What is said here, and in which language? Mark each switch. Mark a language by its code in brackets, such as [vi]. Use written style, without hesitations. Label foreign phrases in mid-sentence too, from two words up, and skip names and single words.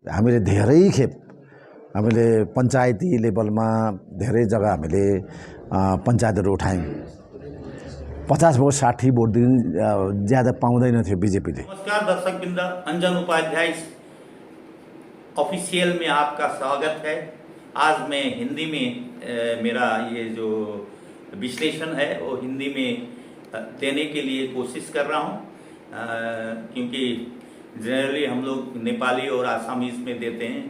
[ne] हामीले धेरै खेप हामीले पञ्चायती लेभलमा धेरै जग्गा हामीले पञ्चायतहरू उठायौँ। 50 वोट 60 वोट ज्यादा पाउँदैन थियो बीजेपीले। [hi] नमस्कार दर्शकवृन्द, अंजन उपाध्याय ऑफिशियल में आपका स्वागत है। आज मैं हिंदी में मेरा ये जो विश्लेषण है वो हिंदी में देने के लिए कोशिश कर रहा हूँ, क्योंकि जनरली हम लोग नेपाली और आसामीज में देते हैं।